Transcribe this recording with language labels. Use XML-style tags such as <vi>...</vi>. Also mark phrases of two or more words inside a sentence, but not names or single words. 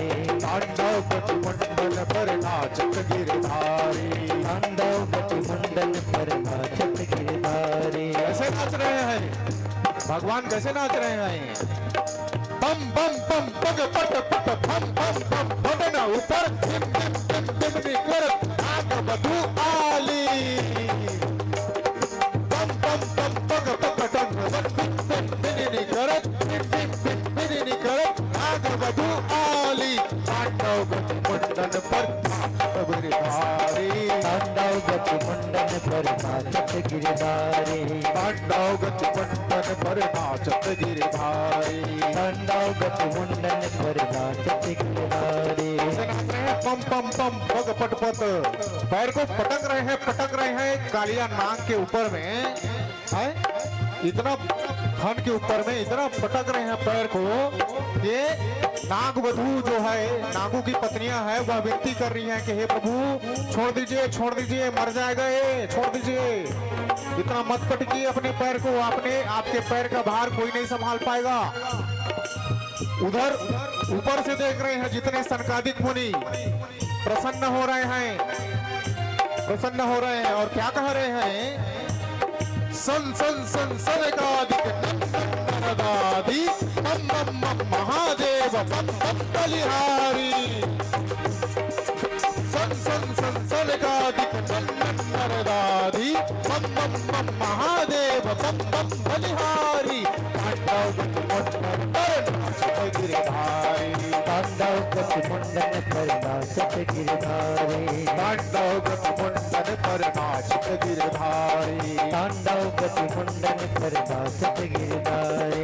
<bra>तांडव गति मुंडन पर नाचत गिरधारी। तांडव गति मुंडन पर नाचत गिरधारी।</bra> <hi>कैसे नाच रहे हैं भगवान, कैसे नाच रहे हैं?</hi> <bra>बम बम बम पग पट पट भम भम भम बटन ऊपर टिम टिम टिम टिमनी कर आग बधू आली। बम बम बम पग पट पट टिम टिम कर टिम टिम टिम टिमनी कर आग बधू आली। तांडव गति मुंडन पर नाचत गिरधारी, तांडव गति मुंडन पर नाचत गिरधारी, तांडव गति मुंडन पर नाचत गिरधारी। तांडव गति मुंडन पर नाचत गिरधारी।</bra> <hi>ऐसे नाच रहे हैं पम पम पम पग पट पट, पैर को पटक रहे हैं कालिया नाग के ऊपर में है, इतना फन के ऊपर में इतना पटक रहे हैं पैर को कि नाग वधू जो है, नागों की पत्नियां हैं, वह विनती कर रही हैं कि हे प्रभु छोड़ दीजिए, मर जाएगा ये, छोड़ दीजिए, इतना मत पटकिए अपने पैर को, आपके पैर का भार कोई नहीं संभाल पाएगा। उधर ऊपर से देख रहे हैं जितने सनकादिक मुनि प्रसन्न हो रहे हैं और क्या कह रहे हैं?</hi> <bra>सन सन सन सनकादिक नंदनादि मम मम मम महादेव मम मम बलिहारी। सन सन सन सनकादिक नंदनादि मम मम मम महादेव मम मम बलिहारी। तांडव गति मुंडन पर नाचत गिरधारी, तांडव गति मुंडन पर नाचत गिरधारी, तांडव गति मुंडन पर नाचत गिरधारी, तांडव गति मुंडन पर नाचत गिरधारी,</bra>